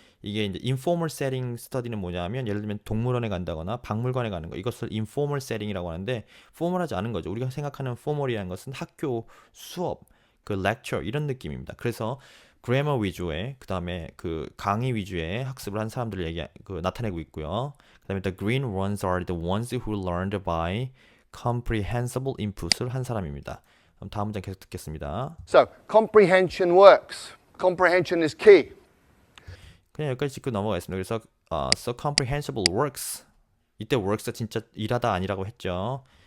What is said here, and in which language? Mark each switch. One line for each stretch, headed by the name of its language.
Korean: 이게 이제 informal setting study는 뭐냐면 예를 들면 동물원에 간다거나 박물관에 가는 거 이것을 informal setting이라고 하는데 formal하지 않은 거죠. 우리가 생각하는 formal이라는 것은 학교 수업, 그 lecture 이런 느낌입니다. 그래서 그래머 위주의 그다음에 그 강의 위주의 학습을 한 사람들을 나타내고 있고요.
English: 그다음에 the green ones are the ones who learned by comprehensible input을
Korean: 한 사람입니다. 그럼 다음 문장 계속 듣겠습니다.
English: So, comprehension works. Comprehension is key.
Korean: 그냥 여기까지 짚고 넘어가겠습니다. 그래서
English: so comprehensible works
Korean: 이때 works가 진짜 일하다 아니라고 했죠.